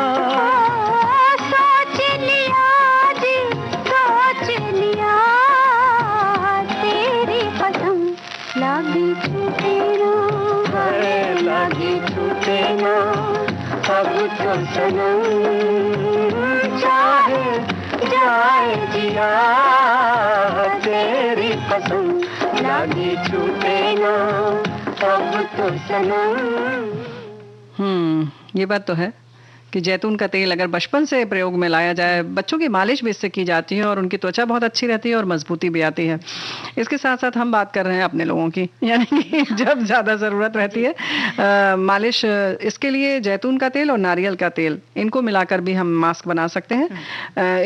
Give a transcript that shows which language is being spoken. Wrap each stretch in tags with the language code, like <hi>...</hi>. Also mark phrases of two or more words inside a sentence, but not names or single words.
<hi>सोच लिया जी सोच लिया तेरी कसम, लागी छूटे ना, लागी छूटे ना अब तो सनम, चाहे जाए जिया तेरी कसम, लागी छूटे ना अब तो सनम। ये बात तो है कि जैतून का तेल अगर बचपन से प्रयोग में लाया जाए, बच्चों की मालिश भी इससे की जाती है और उनकी त्वचा बहुत अच्छी रहती है और मजबूती भी आती है। इसके साथ साथ हम बात कर रहे हैं अपने लोगों की, यानी कि जब ज़्यादा ज़रूरत रहती है मालिश, इसके लिए जैतून का तेल और नारियल का तेल इनको मिलाकर भी हम मास्क बना सकते हैं।</hi>